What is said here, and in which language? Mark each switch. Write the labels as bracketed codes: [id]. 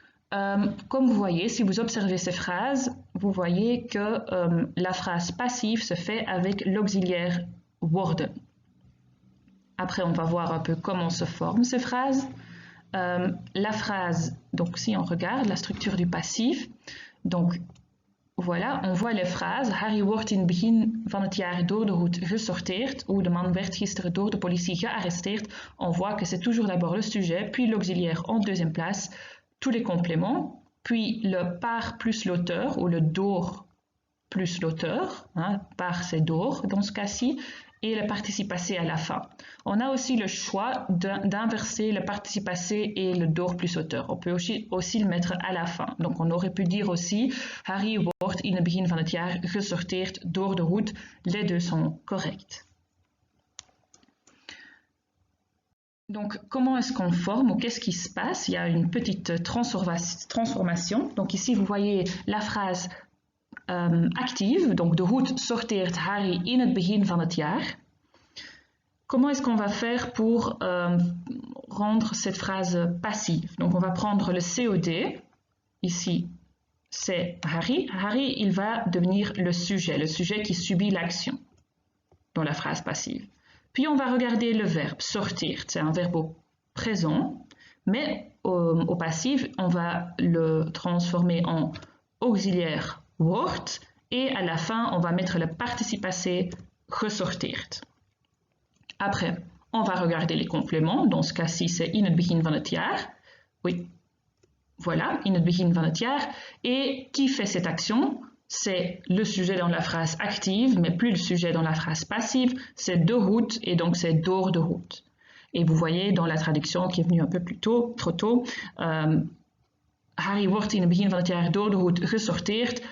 [fr] Comme vous voyez, si vous observez ces phrases, vous voyez que la phrase passive se fait avec l'auxiliaire worden. Après, on va voir un peu comment se forment ces phrases. La phrase, donc si on regarde la structure du passif, donc Voilà, on voit les phrases. [nl] Harry wordt in het begin van het jaar door de hoed gesorteerd. [fr] Ou [nl] de man werd gisteren door de politie gearresteerd. [fr] On voit que c'est toujours d'abord le sujet, puis l'auxiliaire en deuxième place, tous les compléments, puis le par plus l'auteur, ou le door plus l'auteur. Hein, par c'est door dans ce cas-ci. Et le participe passé à la fin. On a aussi le choix d'inverser le participe passé et le door plus auteur. On peut aussi le mettre à la fin. Donc on aurait pu dire aussi [nl] Harry wordt in het begin van het jaar gesorteerd door de hoed. [fr] Les deux sont corrects. Donc comment est-ce qu'on forme ou qu'est-ce qui se passe? Il y a une petite transformation. Donc ici vous voyez la phrase active, donc [nl] de hoed sorteert Harry in het begin van het jaar. [fr] Comment est-ce qu'on va faire pour rendre cette phrase passive? Donc on va prendre le COD, ici c'est Harry. Harry, il va devenir le sujet qui subit l'action dans la phrase passive. Puis on va regarder le verbe sortir, c'est un verbe au présent, mais au passif, on va le transformer en auxiliaire wordt et à la fin, on va mettre le participe passé gesorteerd. Après, on va regarder les compléments. Dans ce cas-ci, c'est [nl] in het begin van het jaar. [fr] Oui, voilà, [nl] in het begin van het jaar. [fr] Et qui fait cette action? C'est le sujet dans la phrase active, mais plus le sujet dans la phrase passive. C'est [nl] de hoed [fr] et donc c'est [nl] door de hoed. [fr] Et vous voyez dans la traduction qui est venue un peu plus tôt, trop tôt, [nl] Harry wordt in het begin van het jaar door de hoed gesorteerd.